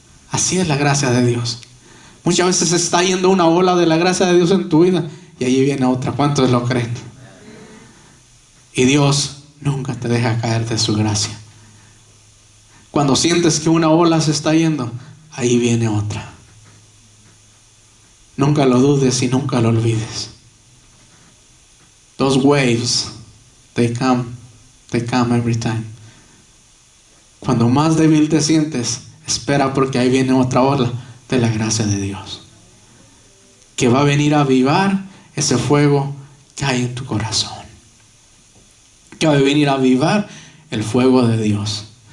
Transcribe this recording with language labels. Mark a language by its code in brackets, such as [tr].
[es] Así es la gracia de Dios. Muchas veces se está yendo una ola de la gracia de Dios en tu vida y ahí viene otra. ¿Cuántos lo creen? Y Dios nunca te deja caer de su gracia. Cuando sientes que una ola se está yendo, ahí viene otra. Nunca lo dudes y nunca lo olvides. [en] Those waves, they come every time. [es] Cuando más débil te sientes, espera porque ahí viene otra ola de la gracia de Dios, que va a venir a avivar ese fuego que hay en tu corazón, que va a venir a avivar el fuego de Dios.